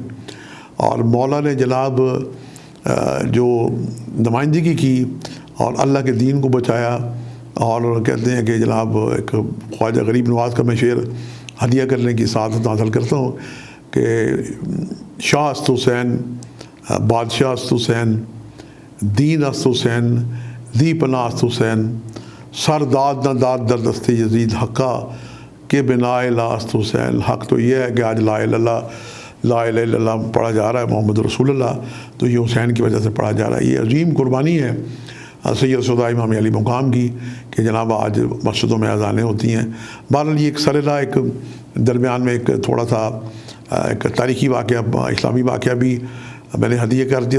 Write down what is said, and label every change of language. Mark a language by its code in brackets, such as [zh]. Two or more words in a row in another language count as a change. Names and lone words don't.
[ur] اور مولا نے جناب جو نمائندگی کی اور اللہ کے دین کو بچایا. اور کہتے ہیں کہ جناب ایک خواجہ غریب نواز کا میں شعر ہدیہ کرنے کی سعادت حاصل کرتا ہوں کہ [fa] شاہ است حسین، بادشاہ است حسین، دین است حسین، دی پناہ است حسین، سر داد نہ داد در دست یزید حقا کہ بنا لا است حسین. [ur] حق تو یہ ہے کہ آج [ar] لا الہ الا اللہ [ur] پڑھا جا رہا ہے، [ar] محمد رسول اللہ، [ur] تو یہ حسین کی وجہ سے پڑھا جا رہا ہے. یہ عظیم قربانی ہے سید الشہداء امام علی مقام کی کہ جناب آج مسجدوں میں اذانیں ہوتی ہیں. بہرحال یہ ایک سرلا ایک درمیان میں ایک تھوڑا سا ایک تاریخی واقعہ، اسلامی واقعہ بھی میں نے ہدیہ کر دیا.